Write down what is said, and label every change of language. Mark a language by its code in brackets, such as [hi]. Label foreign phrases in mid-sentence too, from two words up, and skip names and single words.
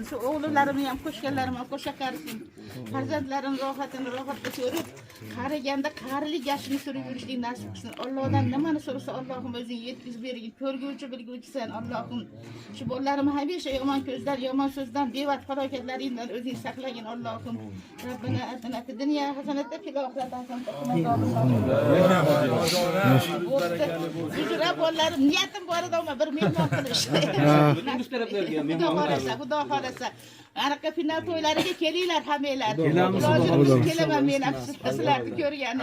[uz] Shu o'g'lillarimni ham qo'shganlarim ham qo'shaqarsin. Farzandlarim rohatini rohatda ko'rib, qariganda qarilik yashini surib yurishlik nasib qilsin. Allohdan nimani so'rasa Allohim o'zing yetkazib bergin. Ko'rguvchi, bilguvchisan Allohim. Shu bolalarimni hamisha yomon ko'zdan, yomon so'zdan, bevaqt falokatlaringdan o'zing saqlagin Allohim. [ar] ربنا آتنا في الدنيا حسنة في الآخرة حسنة. [uz] Hujra bolalarim niyatim bor edi, ammo bir mehmon qilish. Xudo xolasa. Anaqa final to'ylariga kelinglar hammanglar. Kelaman men sizlarni ko'rganim.